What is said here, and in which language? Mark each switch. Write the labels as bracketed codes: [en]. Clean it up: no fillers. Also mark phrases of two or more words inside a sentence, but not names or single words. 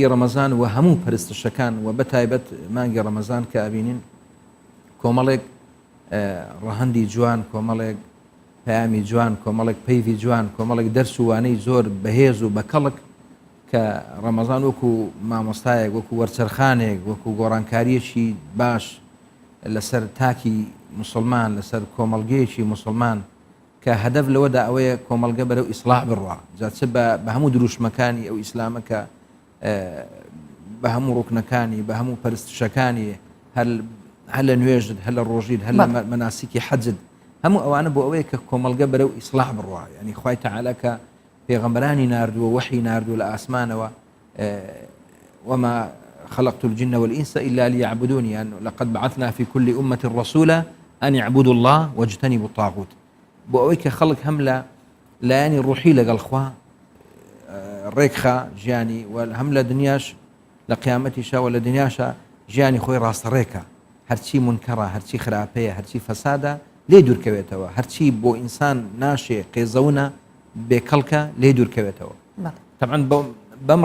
[ckb] ڕەمەزان و هەموو پەرستشەکان و بەتایبەت مانگی ڕەمەزان کە ئەبینین کۆمەڵێک ڕەهەندی جوان کۆمەڵێک پەیامی جوان کۆمەڵێک پەیوی جوان کۆمەڵێک دەرس و وانەی زۆر بەهێز و بەکەڵک کە ڕەمەزان وەکو مامۆستایەک وەکو وەرچەرخانێک وەکو گۆڕانکاریەکی باش لەسەر تاکی مسلمان لەسەر کۆمەڵگەیەکی مسلمان کە هەدەف لەوەدا ئەوەیە کۆمەڵگە بەرەو ئیسلاح بڕوا جاچ بە هەموو دروشمەکانی ئەو ئیسلامەکە بە هەموو ڕوکنەکانی بە هەموو پەرستشەکانی هەر لە نوێژت هەر لە ڕۆژیت هەر لە مەناسیکی حەجت هەموو ئەوانە بۆ ئەوەیە کە کۆمەڵگە بەرەو ئیسلاح بڕوا یعنی خوای تەعالە کە پێغەمبەرانی ناردووە وحی ناردووە لە ئاسمانەوە [ar] وما خلقت الجن والإنس إلا ليعبدون يعني لقد بعثنا في كل أمة رسولا أن يعبدوا الله واجتنبوا الطاغوت [ckb] بۆ ئەوەی کە خەڵک هەم لە لایەنی ڕوحی لەگەڵ خوا ڕێکخا ژیانی هەم لە دنیاش لە قیامەتیشا و لە دنیاشە ژیانی خۆی ڕاستەڕێکە هەرچی منکەڕە هەرچی خراپەیە هەرچی فەسادە لێ دوورکەوێتەوە هەرچی بۆ ئینسان ناشێ قێزەونە بێکەڵکە لێ دوورکەوێتەوە طبعاً بەم